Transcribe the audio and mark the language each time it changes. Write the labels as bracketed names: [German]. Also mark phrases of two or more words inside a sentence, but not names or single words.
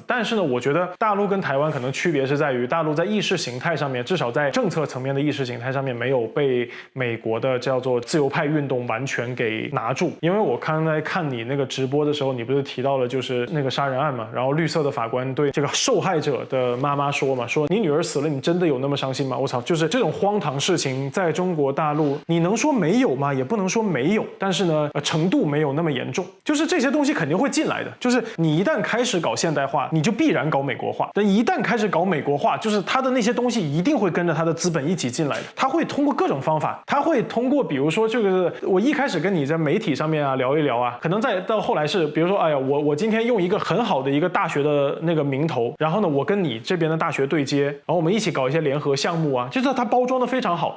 [Chinese] 但是呢，我覺得大陸跟台灣可能區別是在於，大陸在意識形態上面，至少在政策層面的意識形態上面，沒有被美國的叫做自由派運動完全給拿住。因為我剛才看你那個直播的時候，你不是提到了就是那個殺人案嘛，然後綠色的法官對這個受害者的媽媽說嘛，說你女兒死了，你真的有那麼傷心嗎？我操，就是這種荒唐事情，在中國大陸你能說沒有嗎？也不能說沒有，但是呢，程度沒有那麼嚴重，就是這些東西肯定會進來的。就是你一旦開始搞現代化，你就必然搞美國化。但一旦開始搞美國化，就是它的那些東西一定會跟着它的資本一起進來的。它會通過各種方法，它會通過比如說這個，我一開始跟你在媒體上面啊聊一聊啊，可能再到後來是比如說，哎呀，我今天用一個很好的一個大學的那個名頭，然後呢，我跟你這邊的大學對接，然後我們一起搞一些聯合項目啊，就是它包裝的非常好。